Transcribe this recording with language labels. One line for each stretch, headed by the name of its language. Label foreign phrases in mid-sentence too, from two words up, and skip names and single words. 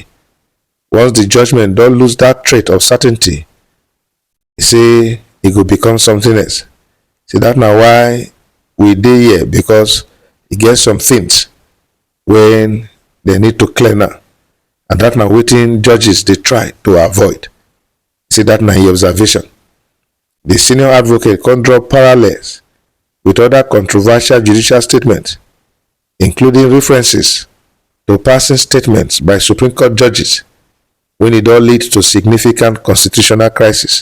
Nigerian Pidgin: Once the judgment don lose that trait of certainty, e say e go become something else. Say that na why we dey here, because e get some things wey they need to clear now, and that na wetin judges dey try to avoid. Say that na him observation. The senior advocate come draw parallels with other controversial judicial statements, including references to passing statements by Supreme Court judges when e don lead to significant constitutional crisis.